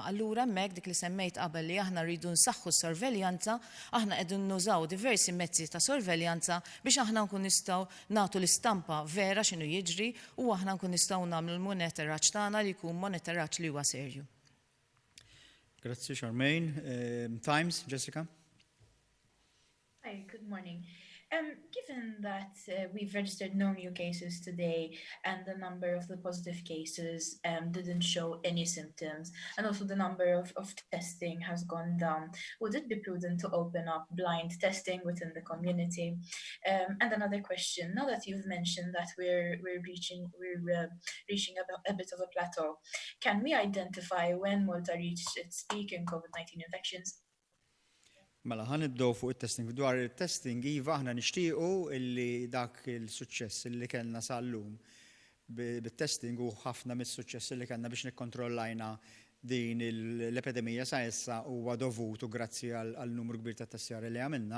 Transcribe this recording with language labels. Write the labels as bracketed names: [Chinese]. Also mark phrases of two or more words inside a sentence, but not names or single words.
[Maltese] Allura hemmhekk dik li semmejt qabel li aħna rridu nsaħħu s-sorveljanza, aħna qegħdin nużaw diversi mezzi ta' sorveljanza biex aħna nkun nistgħu nagħtu l-istampa vera x'inhu jiġri u aħna nkun nistgħu nagħmlu l-monitoraġġ tagħna li jkun monitoraġġ li huwa serju. Grazzi Charmaine. Times, Jessica. [English] Hi, good morning. Given that we've registered no new cases today and the number of the positive cases didn't show any symptoms, and also the number of testing has gone down, would it be prudent to open up blind testing within the community? And another question, now that you've mentioned that we're reaching a bit of a plateau, can we identify when Malta reached its peak in COVID-19 infections? [Maltese] Mela ħan iddow fuq it-testing. Dwar il-testing, iva aħna nixtiequ illi dak il-suċċess illi kellna sal-lum bit-testing u ħafna mis-suċċess illi kellna biex nikkontrollajna din l-epidemija sa issa huwa dovutu grazzi għal numru kbir ta' testjar li għamilna.